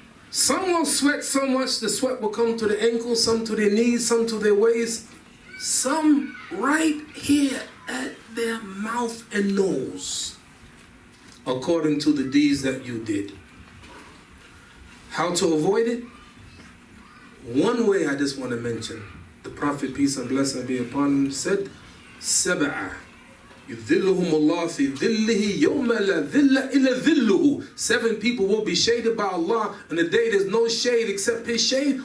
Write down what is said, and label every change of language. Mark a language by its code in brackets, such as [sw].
[en] Some will sweat so much the sweat will come to the ankles, some to their knees, some to their waist, some right here at their mouth and nose, according to the deeds that you did. How to avoid it? One way I just want to mention. The Prophet, peace and blessing be upon him, said, [ar] سبعة يذلهم الله في ظله يوم لا ظل إلا ظله. [en] 7 people will be shaded by Allah on the day there's no shade except His shade.